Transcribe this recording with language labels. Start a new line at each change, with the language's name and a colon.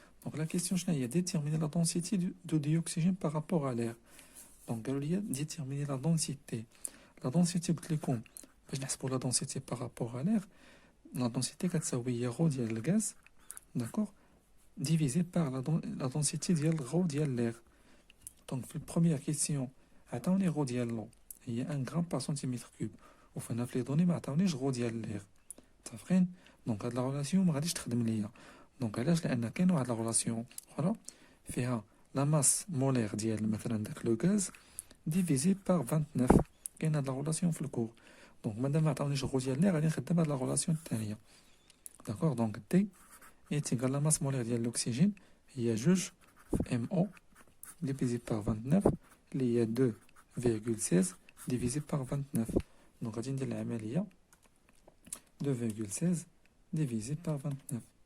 French: Donc la question est déterminer la densité de dioxygène par rapport à l'air. Donc déterminer la densité. La densité la densité par rapport à l'air. La densité كتساوي rho
Arabic: ديال الغاز.
French: D'accord? Divisé par la densité ديال rho ديال l'air. Donc, la première question, attends les rho ديال l'eau. Il y a 1 gramme par centimètre cube. Au final, les données, mais attends les rho ديال l'air.
Arabic: تفرين؟ Donc, هاد la relation, ما غاديش تخدم ليا. Donc, علاش؟ لأن كاين واحد la relation أخرى فيها
French: la masse molaire
Arabic: ديال مثلا داك لو غاز
French: divisé par 29.
Arabic: كاين هاد la relation في الكور. Donc, مادام ما عطاونيش rho ديال l'air, غادي نخدم هاد la relation الثانية.
French: D'accord? Donc, T est égal à la masse molaire ديال l'oxygène. Il y a juge MO divisé par 29, il y a 2,16 divisé par 29. Donc, on va dire la 2,16 divisé par 29.